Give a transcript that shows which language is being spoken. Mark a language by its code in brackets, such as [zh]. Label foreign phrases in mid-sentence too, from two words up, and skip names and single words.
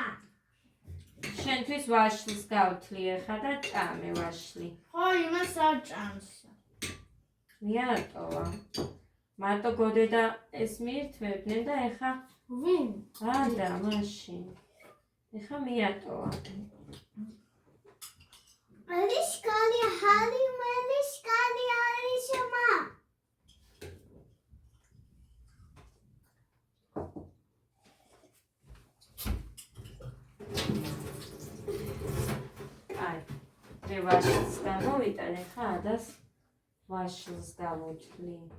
[ka] შენთვის ვაშლის გავთლი ახლა და ჭამე ვაშლი. ხო, იმას არ ჭამს. მიატოვა. მარტო გოდედა ეს მიირთმევდნენ და ეხა ვინ? და მაშინ. ეხა მიატოვა. Alişkali hali melişkali alişama. აი. მე ვაშლს გამოვიტან ეხა ადას ვაშლს გამოვთვლი.